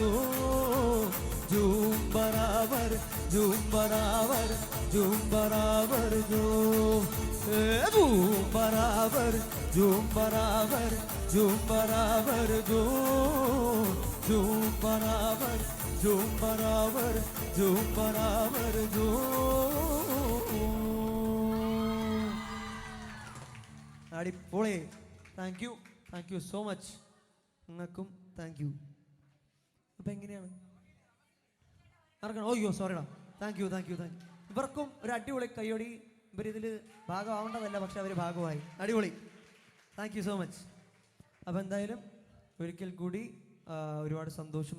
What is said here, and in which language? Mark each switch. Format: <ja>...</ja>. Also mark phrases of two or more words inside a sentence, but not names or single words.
<hi>झूम बराबर झूम बराबर झूम बराबर झूम बराबर झूम बराबर झूम बराबर झूम बराबर झूम बराबर झूम बराबर</hi> <ml>അടിപൊളി</ml> <en>thank you so much</en> <ml>നിങ്ങൾക്കും</ml> <en>thank you</en> <ml>അപ്പം എങ്ങനെയാണ് നടക്കണം ഓയ്യോ സോറിടാ</ml> <en>thank you</en> <ml>ഇവർക്കും ഒരു അടിപൊളി കയ്യോടി ഇവരിതിൽ ഭാഗമാവേണ്ടതല്ല പക്ഷെ അവർ ഭാഗമായി അടിപൊളി</ml> <en>thank you so much</en> <ml>അപ്പോൾ എന്തായാലും ഒരിക്കൽ കൂടി ഒരുപാട് സന്തോഷം</ml>